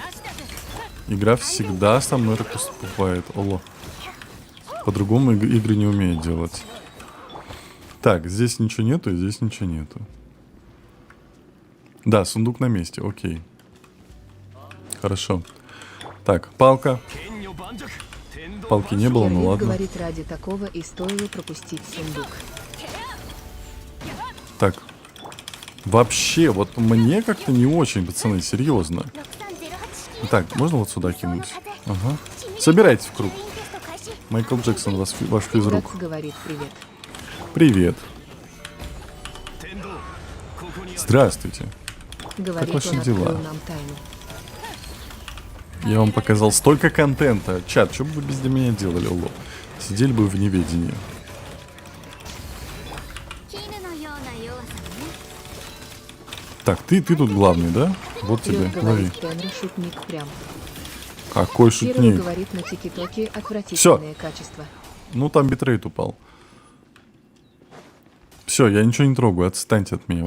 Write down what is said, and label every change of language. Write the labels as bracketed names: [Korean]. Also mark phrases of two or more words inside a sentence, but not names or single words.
[Russian] Игра всегда со мной так поступает. Алло. По-другому игры не умеют делать. Так, здесь ничего нету, и здесь ничего нету. Да, сундук на месте, окей. Хорошо. Так, палка. [Japanese] 剣女盤石天道 [Russian] Палки не было, ну Кирлив ладно. говорит, ради такого и стоило пропустить сундук. Так. Вообще, вот мне как-то не очень, пацаны, серьезно. 6308 Так, можно вот сюда кинуть? Ага. Собирайтесь в круг. Майкл Джексон, ваш физрук. Лекс говорит, привет. Привет. [Japanese] 天道ここにある [Russian] Здравствуйте. Говорит, ваши он дела? открыл нам тайну. Я вам показал столько контента. Чат, что бы вы без меня делали, алло? Сидели бы в неведении. [Japanese] 絹のような弱さね [Russian] Так, ты тут главный, да? Вот тебе, Кирилл лови. говорит, Тенру шутник прям. Какой Кирилл шутник. говорит, на тики-токе отвратительное качество. Ну, там битрейт упал. Все, я ничего не трогаю, отстаньте от меня.